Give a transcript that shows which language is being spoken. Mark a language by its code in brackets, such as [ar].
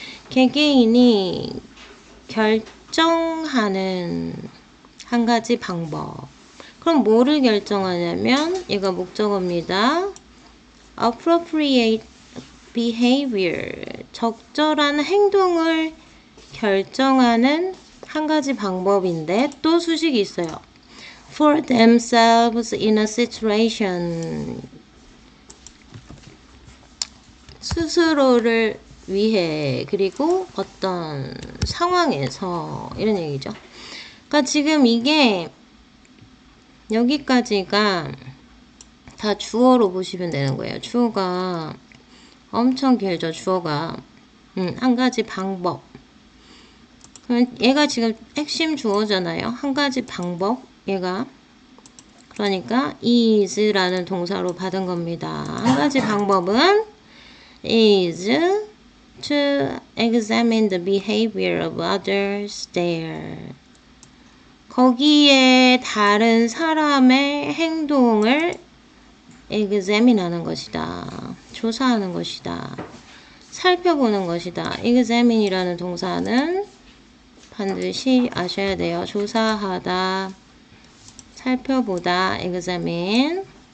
[ko] 개개인이 결정하는 한 가지 방법. 그럼 뭐를 결정하냐면 얘가 목적어입니다. [en] Appropriate behavior. [ko] 적절한 행동을 결정하는 한 가지 방법인데 또 수식이 있어요. [en] For themselves in a situation. [ko] 스스로를 위해, 그리고 어떤 상황에서, 이런 얘기죠. 그러니까 지금 이게 여기까지가 다 주어로 보시면 되는 거예요. 주어가 엄청 길죠. 주어가 한 가지 방법. 얘가 지금 핵심 주어잖아요. 한 가지 방법, 얘가. 그러니까 is라는 동사로 받은 겁니다. 한 가지 방법은 [en] is to examine the behavior of others there. [ko] 거기에 다른 사람의 행동을 examine하는 것이다. 조사하는 것이다. 살펴보는 것이다. examine이라는 동사는 반드시 아셔야 돼요. 조사하다, 살펴보다, examine.